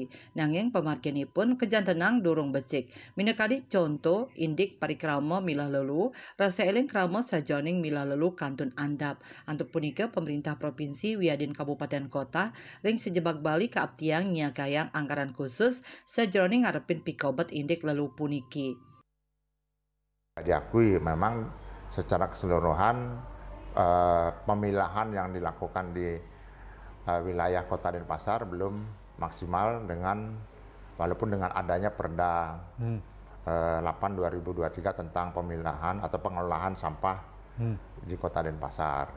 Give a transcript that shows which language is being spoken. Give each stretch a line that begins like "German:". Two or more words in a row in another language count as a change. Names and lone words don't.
Balinese: Nanging pemarginipun kejantenang durung becik. Minekadi contoh indik parikrama milah lelu rasa eling krama sajoning milah lelu kantun andap. Antuk punika pemerintah provinsi wiadin kabupaten kota ring sejebak Bali kaabtiang nyiagayang anggaran khusus sajroning ngarepin pikobet indik lelu puniki.
Indonesian: Diakui memang secara keseluruhan pemilahan yang dilakukan di wilayah Kota Denpasar belum maksimal walaupun dengan adanya Perda 8/2023 tentang pemilahan atau pengelolaan sampah di Kota Denpasar.